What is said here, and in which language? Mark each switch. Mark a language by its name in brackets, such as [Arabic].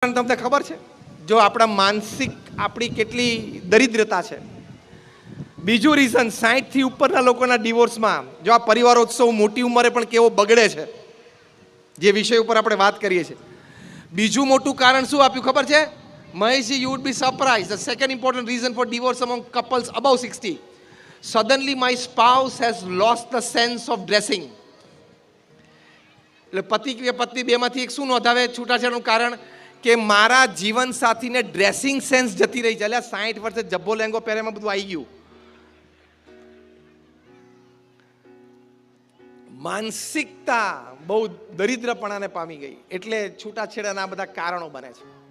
[Gujarati] તમને ખબર છે જો આપણા માનસિક આપણી કેટલી દરિદ્રતા છે. બીજું રીઝન 60 થી ઉપરના લોકોના ડિવોર્સમાં જો આ પરિવારોત્સવ મોટી ઉંમરે પણ કેવો બગડે છે, જે વિષય ઉપર આપણે વાત કરીએ છીએ. બીજું મોટું કારણ શું આપ્યું ખબર છે? [English] Maheshji, you would be surprised. The second important reason for divorce among couples above 60. Suddenly my spouse has lost the sense of dressing. [Gujarati] એટલે પતિ કે પત્ની બેમાંથી એક શું નોંધાવે છૂટાછેડાનું કારણ કે મારા જીવન સાથીને ડ્રેસિંગ સેન્સ જતી રહી છે. એટલે 60 વર્ષે જબ્બો લેંગો પહેરેમાં બધું આવી ગયું. માનસિકતા બહુ દરિદ્રપણાને પામી ગઈ, એટલે છૂટાછેડાના બધા કારણો બને છે.